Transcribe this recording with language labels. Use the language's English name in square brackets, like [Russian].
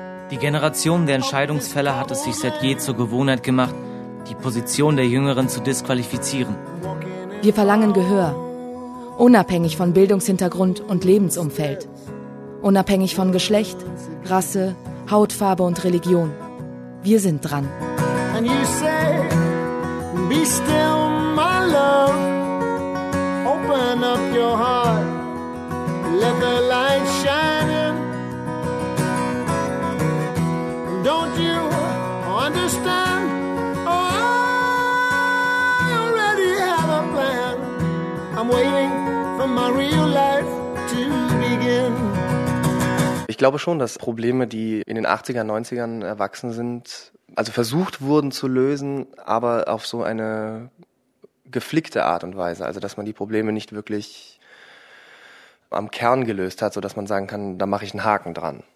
[German] Die Generation der Entscheidungsfälle hat es sich seit je zur Gewohnheit gemacht, die Position der Jüngeren zu disqualifizieren. Wir verlangen Gehör, unabhängig von Bildungshintergrund und Lebensumfeld, unabhängig von Geschlecht, Rasse, Hautfarbe und Religion. Wir sind dran. [English] And you say, be still my love, open up your heart, let the light shine in. Don't you understand? Oh, I already have a plan. I'm waiting for my real life to begin. [German] Ich glaube schon, dass Probleme, die in den 80ern, 90ern erwachsen sind, also versucht wurden zu lösen, aber auf so eine geflickte Art und Weise, also dass man die Probleme nicht wirklich am Kern gelöst hat, sodass man sagen kann, da mache ich einen Haken dran.